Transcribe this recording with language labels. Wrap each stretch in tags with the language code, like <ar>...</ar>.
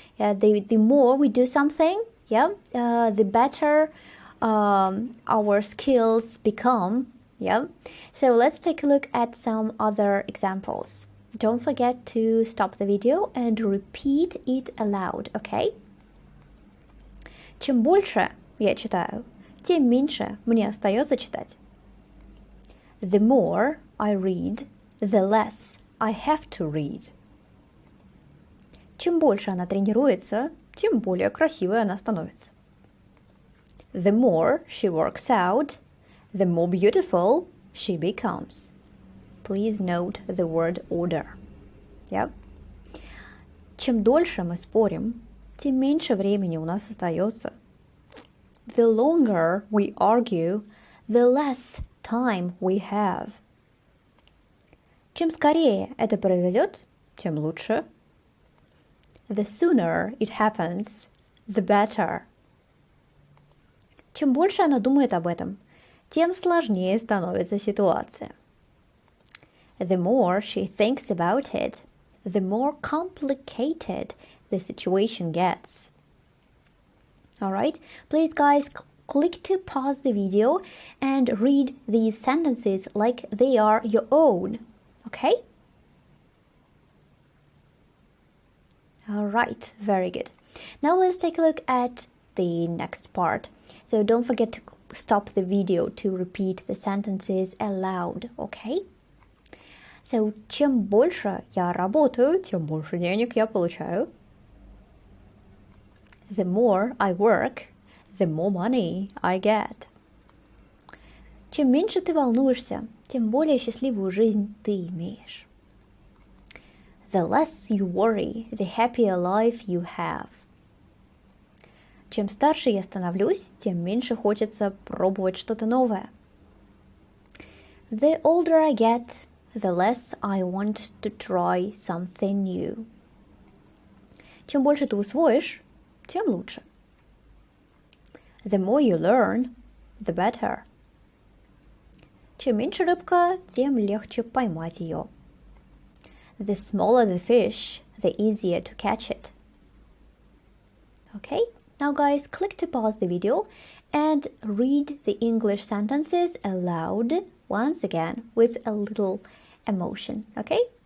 <en>The more we do something, the better our skills become. Yeah. So let's take a look at some other examples. Don't forget to stop the video and repeat it aloud, okay?</en> <ru>Чем больше я читаю, тем меньше мне остается читать.</ru> <en>The more I read, the less I have to read.</en> <ru>Чем больше она тренируется, тем более красивой она становится.</ru> <en>The more she works out, the more beautiful she becomes. Please note the word order. Yeah?</en> <ru>Чем дольше мы спорим, тем меньше времени у нас остается.</ru> <en>The longer we argue, the less time we have.</en> <ru>Чем скорее это произойдет, тем лучше.</ru> <en>The sooner it happens, the better.</en> <ru>Чем больше она думает об этом, тем сложнее становится ситуация.</ru> <en>The more she thinks about it, the more complicated the situation gets. Alright, please guys click to pause the video and read these sentences like they are your own. Okay? Alright, very good. Now let's take a look at the next part. So don't forget to stop the video to repeat the sentences aloud, okay?</en> <ru>So, чем больше я работаю, тем больше денег я получаю.</ru> <en>The more I work, the more money I get.</en> <ru>Чем меньше ты волнуешься, тем более счастливую жизнь ты имеешь.</ru> <en>The less you worry, the happier life you have.</en> <ru>Чем старше я становлюсь, тем меньше хочется пробовать что-то новое.</ru> <en>The older I get, the less I want to try something new.</en> <ru>Чем больше ты усвоишь, тем лучше.</ru> <en>The more you learn, the better.</en> <ru>Чем меньше рыбка, тем легче поймать ее.</ru> <en>The smaller the fish, the easier to catch it. Okay? Now guys, click to pause the video and read the English sentences aloud once again with a little emotion, okay?</en>